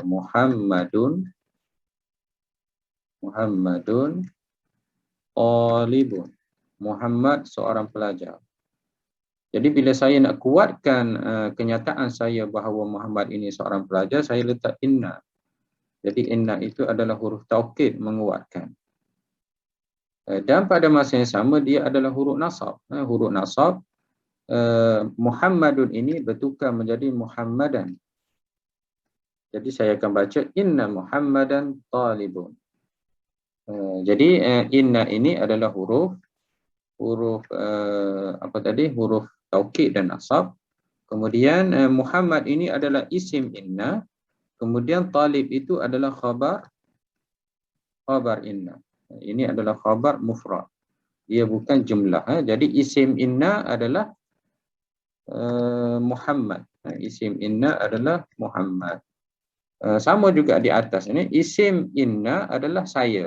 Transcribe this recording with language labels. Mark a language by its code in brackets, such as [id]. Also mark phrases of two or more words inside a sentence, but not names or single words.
[ar] Muhammadun talibun. [ms] Muhammad seorang pelajar. Jadi bila saya nak kuatkan kenyataan saya bahawa Muhammad ini seorang pelajar, saya letak inna. Jadi inna itu adalah [ar] huruf taukid, [ms] menguatkan. Dan pada masa yang sama dia adalah [ar] huruf nasab. Huruf nasab, [ms] Muhammadun ini bertukar menjadi Muhammadan. Jadi saya akan baca [ar] inna Muhammadan talibun. [ms] Jadi inna ini adalah huruf [ar] huruf taukid dan nasab. [ms] Kemudian Muhammad ini adalah [ar] isim inna. [ms] Kemudian talib itu adalah [ar] khabar inna. [ms] Ini adalah [ar] khabar mufrad. [ms] Dia bukan jumlah. Jadi [ar] isim inna [ms] adalah Muhammad. [ar] Isim inna [ms] adalah Muhammad. Sama juga di atas ini, [ar] isim inna [ms] adalah saya.